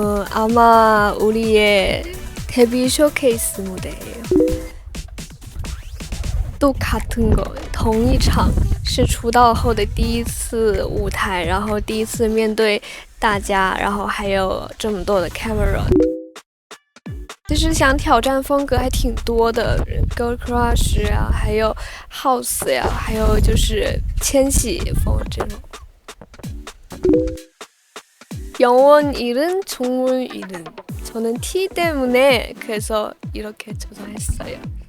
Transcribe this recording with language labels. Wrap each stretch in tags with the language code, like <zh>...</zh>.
<ko>아마 우리의 데뷔 쇼케이스 무대예요. 또 같은 거,</ko> <zh>同一场是出道后的第一次舞台，然后第一次面对大家，然后还有这么多的 camera。其实想挑战风格还挺多的 ，Girl Crush 呀，还有 House 呀，还有就是千禧风这种。</zh> <ko>영원 잃은 동물 이름. 저는 T 때문에 그래서 이렇게 조정했어요.</ko>